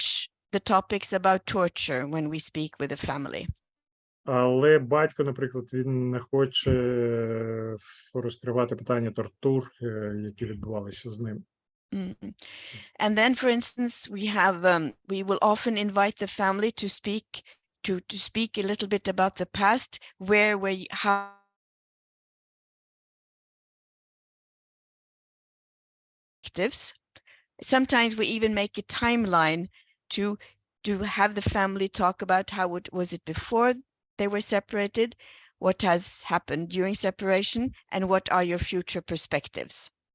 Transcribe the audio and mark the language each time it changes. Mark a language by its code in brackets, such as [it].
[en] touch the topics about torture when we speak with the family. [uk] Але батько, наприклад, він не хоче розкривати питання тортур, які відбувалися з ним. [en] And then, for instance, we will often invite the family to speak a little bit about the past, how sometimes we even make a timeline to have the family talk about how was it before they were separated, what has happened during separation, and what are your future perspectives.